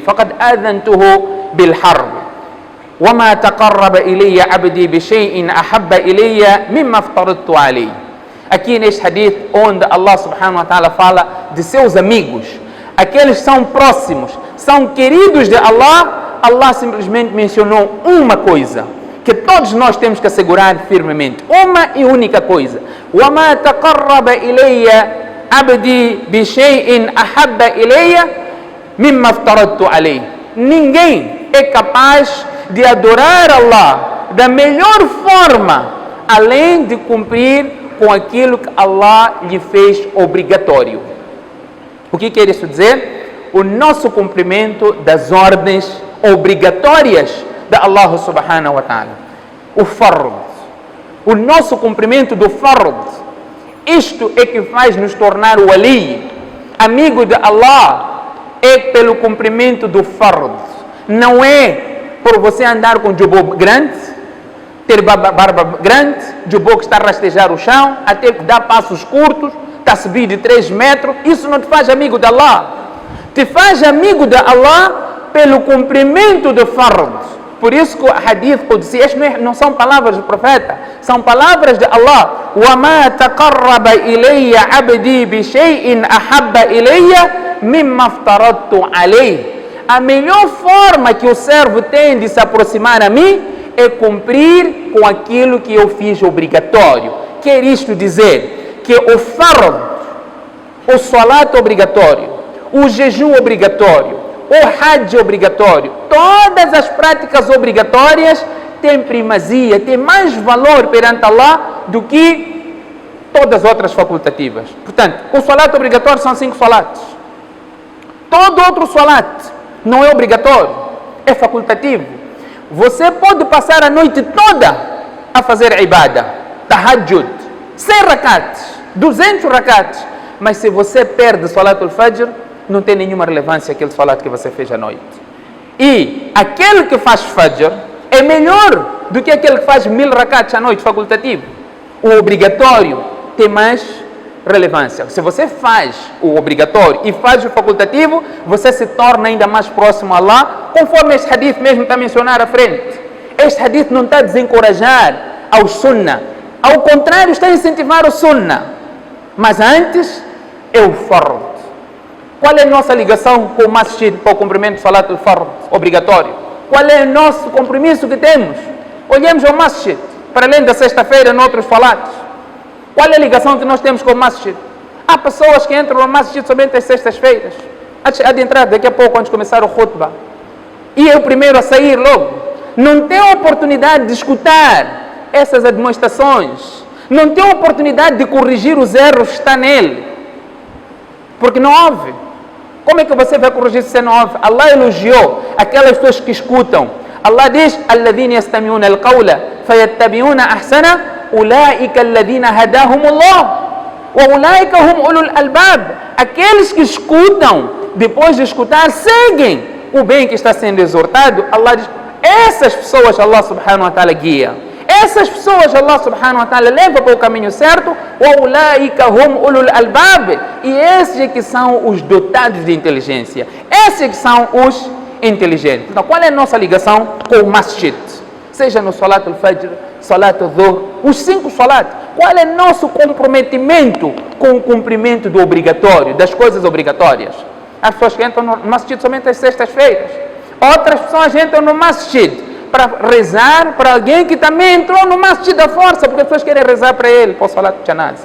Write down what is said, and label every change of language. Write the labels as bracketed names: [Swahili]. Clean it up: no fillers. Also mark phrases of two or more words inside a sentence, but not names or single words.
[Arabic] فقد آذنته بالحرب. وما تقرب إلي عبدي بشيء أحب إلي مما افترضت عليه. [Portuguese] Aqui neste hadith, onde Allah [Arabic] سبحانه وتعالى [Portuguese] fala de seus amigos, aqueles que são próximos, são queridos de Allah, Allah simplesmente mencionou uma coisa que todos nós temos que assegurar firmemente, uma e única coisa: [Arabic] وَمَا تَقَرَّبَ إِلَيَّ عَبْدِي بِشَيْءٍ أَحَبَّ إِلَيَّ مِمَّا افترضت عليه. [Portuguese] Ninguém é capaz de adorar Allah da melhor forma, além de cumprir com aquilo que Allah lhe fez obrigatório. O que quer isso dizer? O nosso cumprimento das ordens obrigatórias de Allah [Arabic] سبحانه وتعالى. [Portuguese] O fard. O nosso cumprimento do fard. Isto é que faz nos tornar o wali, amigo de Allah, é pelo cumprimento do fard. Não é por você andar com jubô grande, ter barba grande, jubô que está a rastejar o chão, até que dá passos curtos, está a subir de 3 metros. Isso não te faz amigo de Allah. Te faz amigo de Allah pelo cumprimento do fard. Por isso que o hadith Qudsi, não são palavras do profeta, são palavras de Allah. [Arabic] وَمَا تَقَرَّبَ إِلَيَّ عَبْدِي بِشَيْءٍ أَحَبَّ إِلَيَّ مِمَّا افْتَرَضْتُ عَلَيْهِ. [Portuguese] A melhor forma que o servo tem de se aproximar a mim é cumprir com aquilo que eu fiz obrigatório. Quer isto dizer que o fard, o salat obrigatório, o jejum obrigatório, o hajj obrigatório, todas as práticas obrigatórias têm primazia, têm mais valor perante Allah do que todas as outras facultativas. Portanto, o salat obrigatório são 5 salats. Todo outro salat não é obrigatório, é facultativo. Você pode passar a noite toda a fazer ibadah, tahajjud, 100 rakats, 200 rakats, mas se você perde [Arabic] صلاة الفجر, [Portuguese] não tem nenhuma relevância aquele salat que você fez à noite. E aquele que faz fajr é melhor do que aquele que faz 1000 rakats à noite, facultativo. O obrigatório tem mais relevância. Se você faz o obrigatório e faz o facultativo, você se torna ainda mais próximo a Allah, conforme este hadith mesmo está a mencionar à frente. este hadith não está a desencorajar ao sunnah. Ao contrário, está a incentivar o sunnah. Mas antes, é o fard. Qual é a nossa ligação com o masjid para o cumprimento do [Arabic] صلاة الفرض [Portuguese] obrigatório? Qual é o nosso compromisso que temos? Olhemos ao masjid, para além da sexta-feira, noutros salatos. Qual é a ligação que nós temos com o masjid? Há pessoas que entram no masjid somente às sextas-feiras. Há de entrar daqui a pouco, antes de começar o khutbah. E é o primeiro a sair logo. Não tem a oportunidade de escutar essas admoestações. Não tem a oportunidade de corrigir os erros que está nele. Porque não houve. Como é que você vai corrigir se não houve? Allah elogiou aquelas pessoas que escutam. Allah diz: [Arabic] "الذين يستمعون القول فيتبعون أحسنه أولئك الذين هداهم الله." [Portuguese] Aqueles que escutam, depois de escutar, seguem o bem que está sendo exortado. Allah diz: essas pessoas Allah [Arabic] سبحانه وتعالى [Portuguese] guia. Essas pessoas Allah [Arabic] سبحانه وتعالى [Portuguese] leva para o caminho certo. E esses é que são os dotados de inteligência. Esses é que são os inteligentes. Então, qual é a nossa ligação com o masjid? Seja no [Arabic] صلاة الفجر, صلاة الظهر, [Portuguese] os 5 salat. Qual é nosso comprometimento com o cumprimento do obrigatório, das coisas obrigatórias? As pessoas que entram no masjid somente às sextas-feiras. Outras pessoas entram no masjid para rezar para alguém que também entrou no masjid da força, porque as pessoas querem rezar para ele, para o [Arabic] صلاة الجنازة.